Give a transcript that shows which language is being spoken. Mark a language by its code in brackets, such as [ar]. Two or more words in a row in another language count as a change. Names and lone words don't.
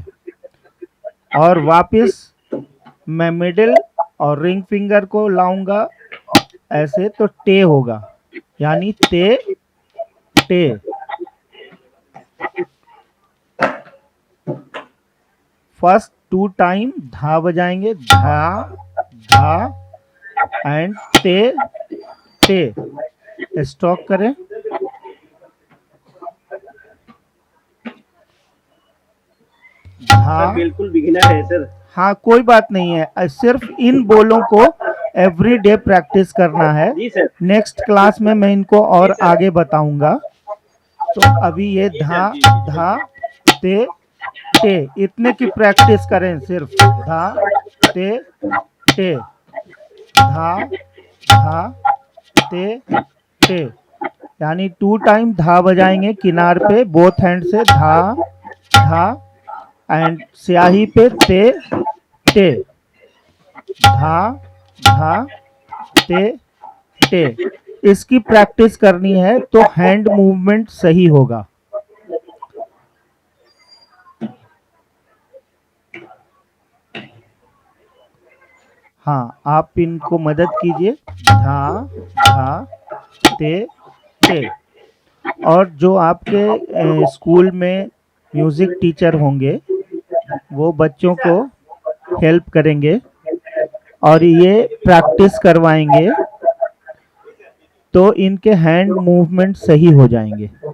[hi] और वापस मैं मिडिल और [en] ring finger [hi] को लाऊंगा ऐसे, तो टे होगा, यानी ते टे। [en] first 2 time [hi] धा बजाएंगे धा धा एंड ते ते। स्ट्रोक करें। धा। बिल्कुल बिगिनर है सर। हाँ, कोई बात नहीं है, सिर्फ इन बोलों को [en] everyday practice [hi] करना है। [en] next class [hi] में मैं इनको और आगे बताऊंगा। तो अभी ये धा धा ते टे, इतने की प्रैक्टिस करें सिर्फ। धा ते टे, धा धा ते टे, यानी 2 टाइम धा बजाएंगे किनार पे [en] both hand [hi] से धा धा एंड स्याही पे ते टे, धा धा ते टे। इसकी प्रैक्टिस करनी है तो [en] hand movement [hi] सही होगा। हाँ, आप इनको मदद कीजिए। धा धा ते ते। और जो आपके स्कूल में [en] music teacher [hi] होंगे वो बच्चों को हेल्प करेंगे और ये प्रैक्टिस करवाएंगे, तो इनके [en] hand movement [hi] सही हो जाएंगे।